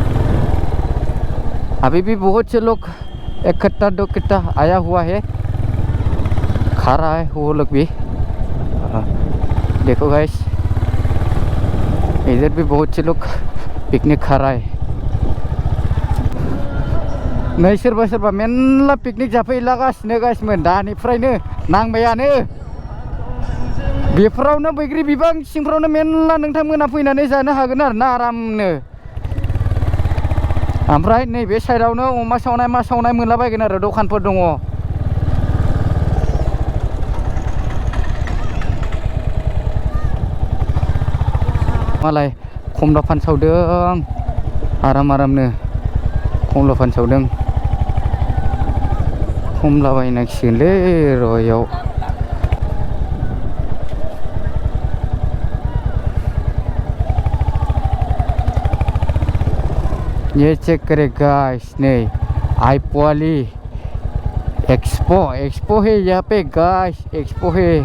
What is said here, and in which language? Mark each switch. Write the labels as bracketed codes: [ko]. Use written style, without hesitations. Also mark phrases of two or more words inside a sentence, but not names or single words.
[hi] अभी भी बहुत से लोग इकट्ठा आया हुआ है, खा रहा है वो लोग भी। देखो गाइस इधर भी बहुत से लोग पिकनिक खा रहा है। [brx] नै सोरबा मेरला पिकनिक जाफैलागासिनो गाइसमोन दानिफ्रायनो नांबायानो। बेफोरावनो बैग्रि बिफां सिंफ्रावनो मेरला नोंथांमोना फैनानै जानो हागोन आरो ना आरामनो। ओमफ्राय नैबे साइडआवनो अमा सावनाय मा सावनाय मोनलाबायगोन आरो दखानफोर दङ। मालाय खमला फानसावदों आरामनो खमला फानसावदों। खमला बायनांसिगोनलै र' इयाव। [hi] ये चेक करे गाइस, नहीं आईपोली एक्सपो है यहाँ पे गाइस, एक्सपो है।